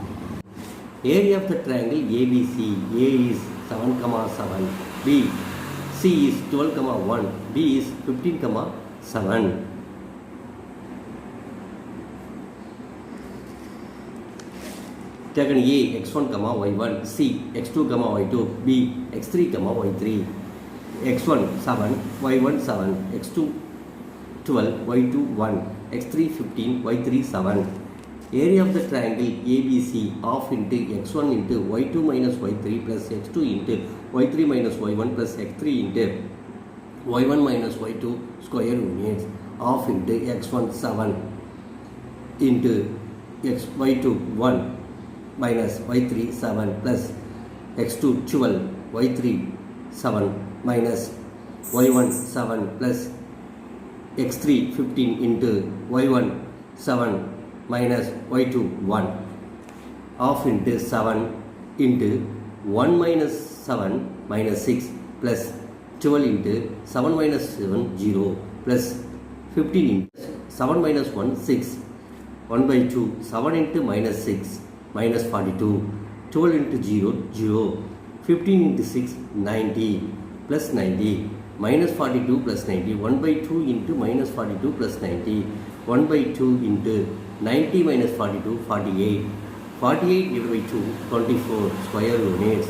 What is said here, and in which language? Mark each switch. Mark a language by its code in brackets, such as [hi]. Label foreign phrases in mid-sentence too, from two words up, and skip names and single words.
[en] Area of the triangle ABC. A is 7, 7. B. C is 12, 1. B is 15, 7. Taken A, x1, y1. C, x2, y2. B, x3, y3. x1, 7. y1, 7. x2, 12, y2 1, x3 15, y3 7. Area of the triangle ABC of into x1 into y2 minus y3 plus x2 into y3 minus y1 plus x3 into y1 minus y2 square units. half into x1 7 into y2 1 minus y3 7 plus x2 12 y3 7 minus y1 7 plus x3 15 into y1 7 minus y2 1 half into 7 into 1 minus 7 minus 6 plus 12 into 7 minus 7 0 plus 15 into 7 minus 1 6 1 by 2 7 into minus 6 minus 42 12 into 0 0 15 into 6 90 plus 90 minus 42 plus 90 1 by 2 into minus 42 plus 90 1 by 2 into 90 minus 42 48 48 divided by 2 24 square units.